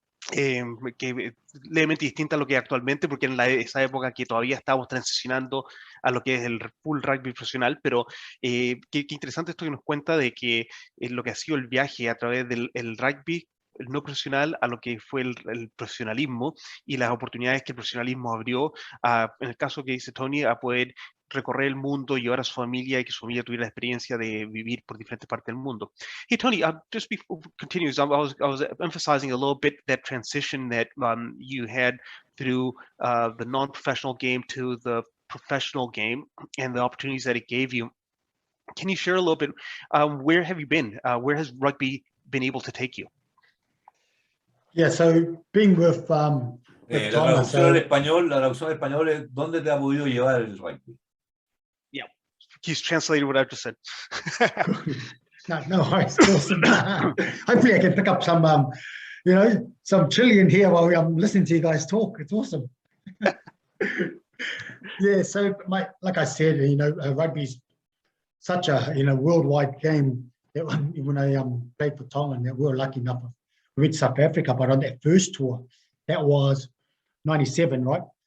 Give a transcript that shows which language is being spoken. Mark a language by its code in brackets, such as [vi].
[es] Que levemente distinta a lo que es actualmente, porque en esa época que todavía estábamos transicionando a lo que es el full rugby profesional, pero qué interesante esto que nos cuenta de que lo que ha sido el viaje a través del rugby, el no profesional, a lo que fue el profesionalismo, y las oportunidades que el profesionalismo abrió, en el caso que dice Tony, a poder recorrer el mundo, llevar a su familia y que su familia tuviera la experiencia de vivir por diferentes partes del mundo. [en] Hey, Tony, just before we continue, I was emphasizing a little bit that transition that you had through the non-professional game to the professional game and the opportunities that it gave you. Can you share a little bit, where have you been? Where has rugby been able to take you? Yeah, so being with [es] la traducción al español es ¿dónde te ha podido llevar el rugby? [en] Yeah, he's translated what I've just said. No worries. Awesome. Hopefully I can pick up some, some Chilean here while I'm listening to you guys talk. It's awesome. Yeah, so like I said, rugby's such a worldwide game that when I played for Tonga, that we were lucky enough to reach South Africa, but on that first tour, that was 97, right?